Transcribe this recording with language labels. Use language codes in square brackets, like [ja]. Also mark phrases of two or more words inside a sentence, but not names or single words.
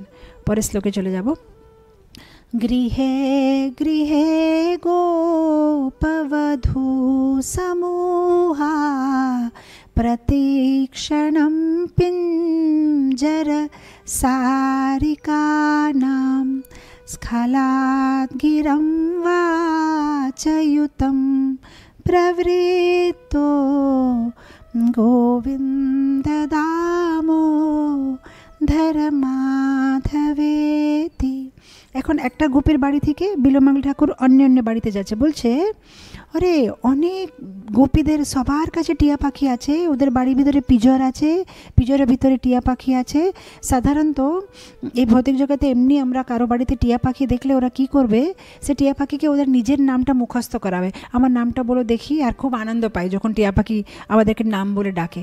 [bn] পরের শ্লোকে চলে যাব। [sa] গৃহে গৃহে গোপবধূ সমূহা প্রতীক্ষণম পিঞ্জর সারিকানাম স্খলাদ গিরম वाचयुतं प्रवृत्तो गोविन्द दामोदर माधवेति। [bn] এখন একটা গোপীর বাড়ি থেকে বিল্বমঙ্গল ঠাকুর অন্য বাড়িতে যাচ্ছে, বলছে আরে অনেক গোপীদের সবার কাছে টিয়া পাখি আছে, ওদের বাড়ির ভিতরে পিজর আছে, পিজরের ভিতরে টিয়া পাখি আছে। সাধারণত এই ভৌতিক জগতে এমনি আমরা কারো বাড়িতে টিয়া পাখি দেখলে ওরা কি করবে, সে টিয়া পাখিকে ওদের নিজের নামটা মুখস্থ করাবে, আমার নামটা বলো দেখি, আর খুব আনন্দ পায় যখন টিয়া পাখি আমাদেরকে নাম বলে ডাকে।